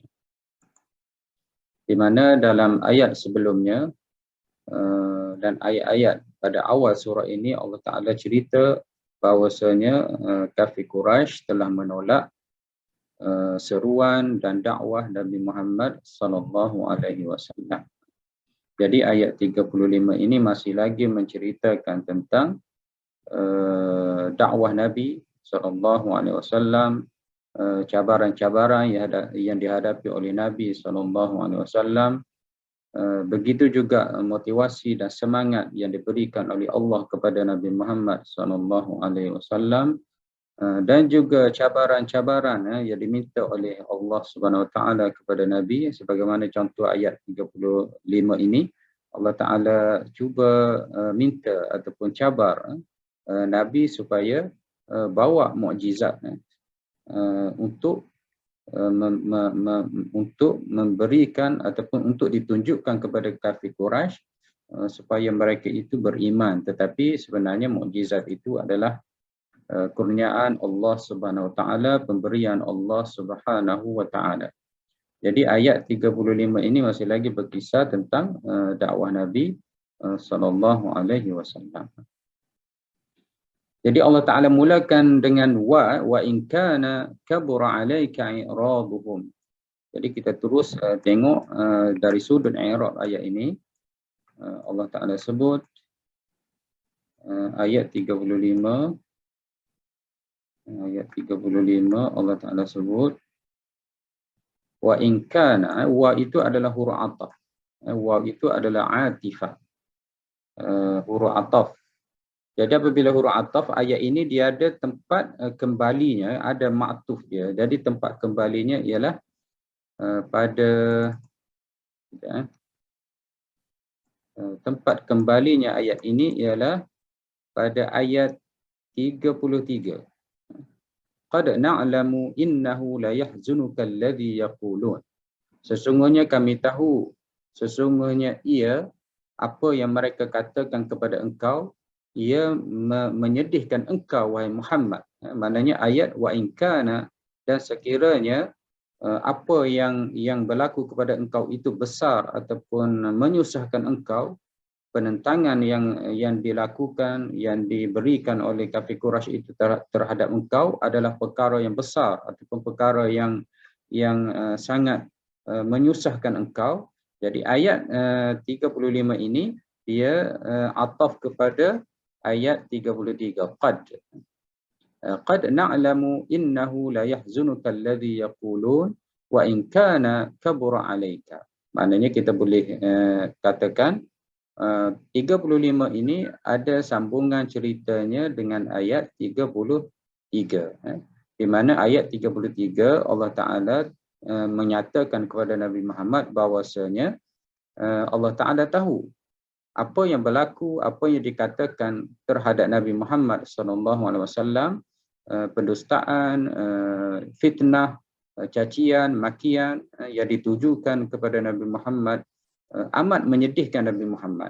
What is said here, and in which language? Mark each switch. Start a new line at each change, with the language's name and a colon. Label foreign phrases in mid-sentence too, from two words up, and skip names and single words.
Malay: Di mana dalam ayat sebelumnya dan ayat-ayat pada awal surah ini Allah Taala cerita bahawasanya kafir Quraisy telah menolak seruan dan dakwah Nabi Muhammad
Arabic: صلى الله عليه وسلم.
Malay: Jadi ayat 35 ini masih lagi menceritakan tentang dakwah Nabi
Arabic: صلى الله عليه وسلم,
Malay: cabaran-cabaran yang dihadapi oleh Nabi
Arabic: صلى الله عليه وسلم.
Malay: Begitu juga motivasi dan semangat yang diberikan oleh Allah kepada Nabi Muhammad sallallahu
Arabic: عليه وسلم,
Malay: dan juga cabaran-cabaran yang diminta oleh Allah
Arabic: سبحانه وتعالى
Malay: kepada Nabi, sebagaimana contoh ayat 35 ini, Allah Taala cuba minta ataupun cabar Nabi supaya bawa mukjizat untuk memberikan ataupun untuk ditunjukkan kepada kafir Quraisy supaya mereka itu beriman. Tetapi sebenarnya mukjizat itu adalah kurniaan Allah
Arabic: سبحانه وتعالى,
Malay: pemberian Allah
Arabic: سبحانه وتعالى.
Malay: Jadi ayat 35 ini masih lagi berkisah tentang dakwah Nabi
Arabic: صلى الله عليه وسلم.
Malay: Jadi Allah Taala mulakan dengan
Arabic: وإن كان كبر عليك إعراضهم.
Malay: Jadi kita terus tengok dari sudut i'rab ayat ini. Allah Taala sebut ayat 35 Allah Taala sebut
Arabic: وإن كان,
Malay: wa itu adalah huruf ataf. Wa itu adalah atifah, huruf ataf. Jadi apabila huruf ataf, ayat ini dia ada tempat kembalinya, ada ma'tuf dia. Jadi tempat kembalinya ialah pada tempat kembalinya ayat ini ialah pada ayat 33.
Arabic: قد نعلم إنه ليحزنك الذي يقولون.
Malay: Sesungguhnya kami tahu, sesungguhnya ia, apa yang mereka katakan kepada engkau, ia menyedihkan engkau wahai Muhammad. Maknanya ayat
Arabic: وإن كان,
Malay: dan sekiranya apa yang berlaku kepada engkau itu besar ataupun menyusahkan engkau, penentangan yang dilakukan, yang diberikan oleh kafir Quraisy itu terhadap engkau adalah perkara yang besar ataupun perkara yang sangat menyusahkan engkau. Jadi ayat 35 ini dia ataf kepada ayat 33.
Arabic: قد نعلم إنه ليحزنك الذي يقولون وإن كان كبر عليك.
Malay: Maknanya kita boleh katakan 35 ini ada sambungan ceritanya dengan ayat 33. Di mana ayat 33 Allah Ta'ala menyatakan kepada Nabi Muhammad bahawasanya Allah Ta'ala tahu apa yang berlaku, apa yang dikatakan terhadap Nabi Muhammad SAW, pendustaan, fitnah, cacian, makian yang ditujukan kepada Nabi Muhammad amat menyedihkan Nabi Muhammad.